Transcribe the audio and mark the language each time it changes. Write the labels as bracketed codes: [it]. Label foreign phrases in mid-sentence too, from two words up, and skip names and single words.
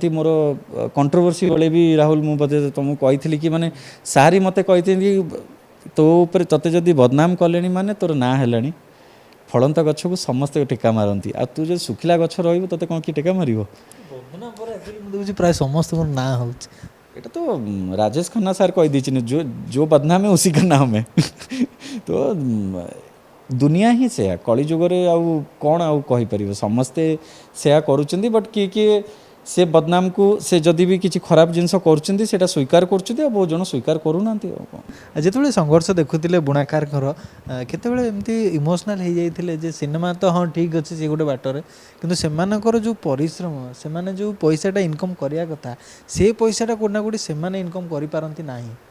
[or] ମୋର କଣ୍ଟ୍ରୋଭର୍ସି ବେଳେ ବି ରାହୁଲ, ମୁଁ ବୋଧେ ତୁମକୁ କହିଥିଲି କି ମାନେ ସାରି ମୋତେ କହିଥିଲି ତୋ ଉପରେ, ତୋତେ ଯଦି ବଦନାମ କଲେଣି ମାନେ ତୋର ନାଁ ହେଲାଣି। ଫଳନ୍ତା ଗଛକୁ ସମସ୍ତେ ଟେକା ମାରନ୍ତି, ଆଉ ତୁ ଯଦି ଶୁଖିଲା ଗଛ ରହିବୁ ତୋତେ କ'ଣ କିଏ ଟେକା ମାରିବ? ମୁଁ ଦେଖୁଛି ପ୍ରାୟ ସମସ୍ତଙ୍କର ନାଁ ହେଉଛି। [bn] এটা তো রাজেশ খান্না স্যার କହିଦେଇଛନ୍ତି, [hi] जो बदनाम है उसी का नाम है। [or] ତ ଦୁନିଆ ହିଁ ସେୟା, କଳିଯୁଗରେ ଆଉ କ'ଣ ଆଉ କହିପାରିବ, ସମସ୍ତେ ସେୟା କରୁଛନ୍ତି। ବଟ୍ କିଏ ସେ ବଦନାମକୁ, ସେ ଯଦି ବି କିଛି ଖରାପ ଜିନିଷ କରୁଛନ୍ତି ସେଇଟା ସ୍ୱୀକାର କରୁଛନ୍ତି, ଆଉ ବହୁତ ଜଣ ସ୍ୱୀକାର କରୁନାହାନ୍ତି। ଆଉ କ'ଣ, ଯେତେବେଳେ ସଂଘର୍ଷ ଦେଖୁଥିଲେ ବୁଣାକାରଙ୍କର, କେତେବେଳେ ଏମିତି ଇମୋସନାଲ୍ ହେଇଯାଇଥିଲେ ଯେ ସିନେମା ତ ହଁ ଠିକ୍ ଅଛି ସେ ଗୋଟେ ବାଟରେ, କିନ୍ତୁ ସେମାନଙ୍କର ଯେଉଁ ପରିଶ୍ରମ, ସେମାନେ ଯେଉଁ ପଇସାଟା ଇନକମ୍ କରିବା କଥା, ସେ ପଇସାଟା କେଉଁଠି ନା କେଉଁଠି ସେମାନେ ଇନକମ୍ କରିପାରନ୍ତି ନାହିଁ।